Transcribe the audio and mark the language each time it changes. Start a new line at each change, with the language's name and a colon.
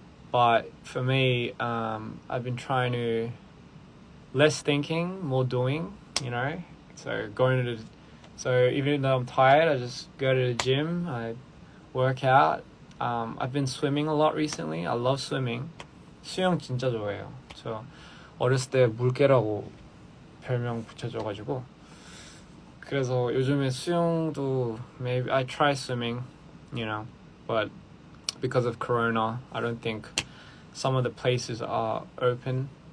English: But for me, I've been trying to less thinking, more doing, you know. So even though I'm tired, I just go to the gym, I work out. I've been swimming a lot recently. I love swimming.
Korean: 수영 진짜 좋아해요. 저 어렸을 때 물개라고 별명 붙여줘가지고. 그래서 요즘에 수영도
English: maybe I try swimming, you know, but because of Corona, I don't think some of the places are open.